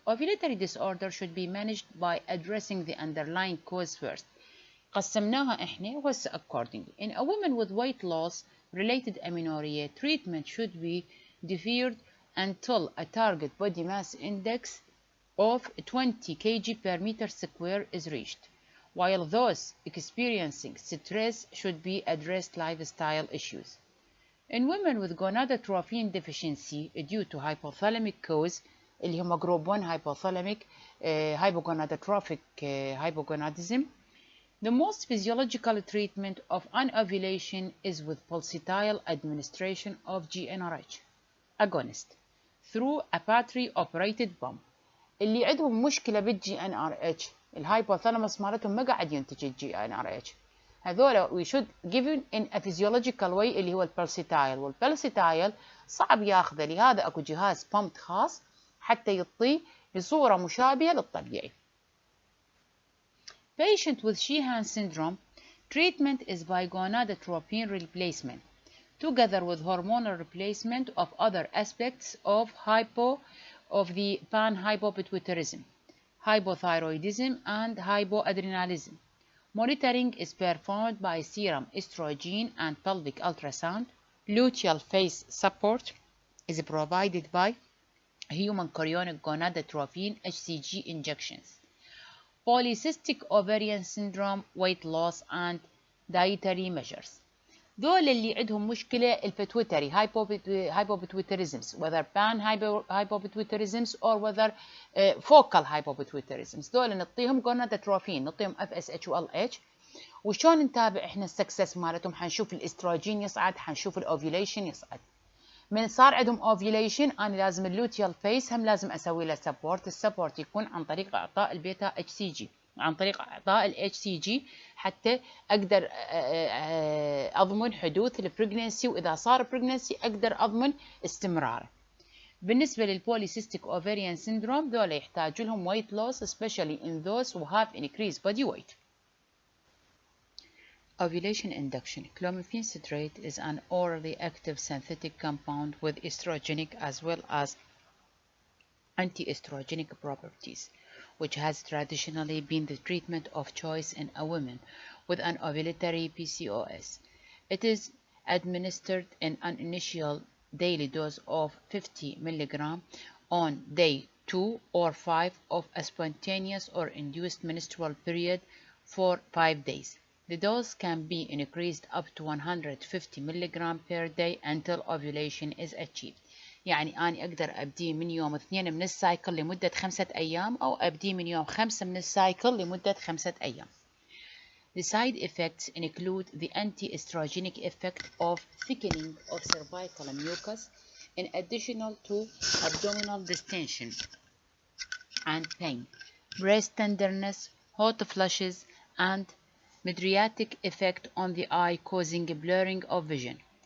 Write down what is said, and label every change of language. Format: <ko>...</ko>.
<en>Ovulatory disorder should be managed by addressing the underlying cause first.</en> <ar>قسمناها احنا وهسه</ar> <en>accordingly. In a woman with weight loss related amenorrhea, treatment should be deferred until a target body mass index of 20 kg per meter square is reached, while those experiencing stress should be addressed lifestyle issues. In women with gonadotrophin deficiency due to hypothalamic cause,</en> <ar>اللي هم</ar> <en>group 1 hypothalamic hypogonadotrophic hypogonadism, the most physiological treatment of anovulation is with pulsatile administration of GnRH agonist through a battery operated pump.</en> <ar>اللي عندهم مشكلة بالGnRH الهايبوثالاموس مالتهم ما قاعد ينتج GnRH، هذول</ar> <en>we should give in a physiological way</en> <ar>اللي هو البلسيتايل، والبلسيتايل صعب ياخذه، لهذا اكو جهاز بامب خاص حتى يعطيه بصورة مشابهة للطبيعي.</ar> <en>Patient with Sheehan syndrome, treatment is by gonadotropin replacement, together with hormonal replacement of other aspects of the panhypopituitarism, hypothyroidism, and hypoadrenalism. Monitoring is performed by serum estrogen and pelvic ultrasound. Luteal phase support is provided by human chorionic gonadotropin HCG injections. Polycystic ovarian syndrome, weight loss and dietary measures.</en> <ar>دول اللي عندهم مشكلة البيتويتري</ar> <en>hypopituitarisms, whether pan hypopituitarisms or whether focal hypopituitarisms.</en> <ar>دول نعطيهم gonadotropin، نعطيهم FSH و LH. وشون نتابع احنا السكسس مالتهم؟ حنشوف الاستروجين يصعد، حنشوف الاوفيوليشن يصعد. من صار عندهم اوفيوليشن انا لازم اللوتيال فيس هم لازم اسوي له سبورت. السبورت يكون عن طريق اعطاء البيتا اتش سي جي، عن طريق اعطاء الاتش سي جي حتى اقدر اضمن حدوث البريجننسي، واذا صار بريجننسي اقدر اضمن استمراره. بالنسبه للبوليسيستيك اوفاريان سيندروم دول يحتاجوا لهم</ar> <en>weight loss especially in those who have increased body weight. Ovulation induction. Clomiphene citrate is an orally active synthetic compound with estrogenic as well as anti-estrogenic properties, which has traditionally been the treatment of choice in a woman with an ovulatory PCOS. It is administered in an initial daily dose of 50 mg on day 2 or 5 of a spontaneous or induced menstrual period for 5 days. The dose can be increased up to 150 mg per day until ovulation is achieved.</en> <ar>يعني أنا أقدر أبدي من يوم 2 من السايكل لمدة 5 أيام، أو أبدي من يوم 5 من السايكل لمدة 5 أيام.</ar> <en>The side effects include the anti-estrogenic effect of thickening of cervical mucus, in addition to abdominal distension and pain, breast tenderness, hot flushes, and mydriatic effect on the eye causing blurring of vision.</en>